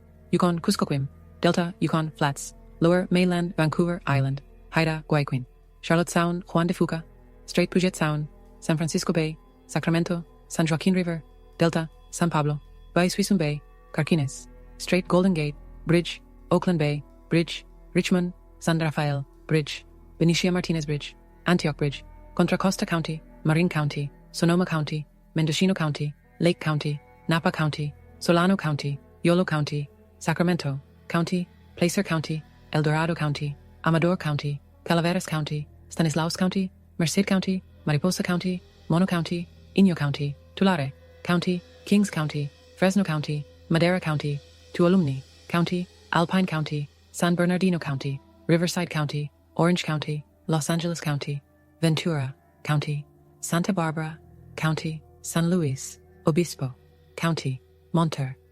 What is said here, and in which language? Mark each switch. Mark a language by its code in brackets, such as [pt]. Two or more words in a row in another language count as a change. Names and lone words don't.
[en] Yukon Kuskokwim, Delta Yukon Flats, Lower Mainland Vancouver Island, Haida Guayquin, Charlotte Sound, Juan de Fuca, Strait Puget Sound, San Francisco Bay, Sacramento, San Joaquin River, Delta, San Pablo, Bay Suisun Bay, Carquines, Strait Golden Gate, Bridge, Oakland Bay, Bridge, Richmond, San Rafael, Bridge, Benicia Martinez Bridge, Antioch Bridge, Contra Costa County, Marin County, Sonoma County, Mendocino County, Lake County, Napa County, Solano County, Yolo County, Sacramento County, Placer County, El Dorado County, Amador County, Calaveras County, Stanislaus County, Merced County, Mariposa County, Mono County, Inyo County, Tulare County, Kings County, Fresno County, Madera County, Tuolumne County, Alpine County, San Bernardino County, Riverside County, Orange County, Los Angeles County, Ventura County, Santa Barbara County, San Luis Obispo County, Monterey